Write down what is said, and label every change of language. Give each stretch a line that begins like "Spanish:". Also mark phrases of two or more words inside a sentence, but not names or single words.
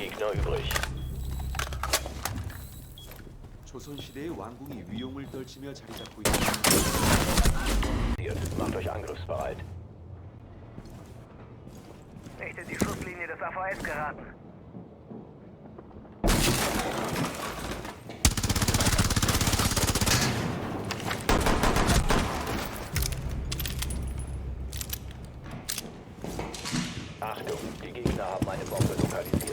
German: Gegner übrig.
Korean: 조선시대의 왕궁이 위용을 떨치며 자리 잡고 있습니다.
German: Macht euch angriffsbereit. Nicht in die Schusslinie des AVS geraten. Achtung, die Gegner haben eine Bombe lokalisiert.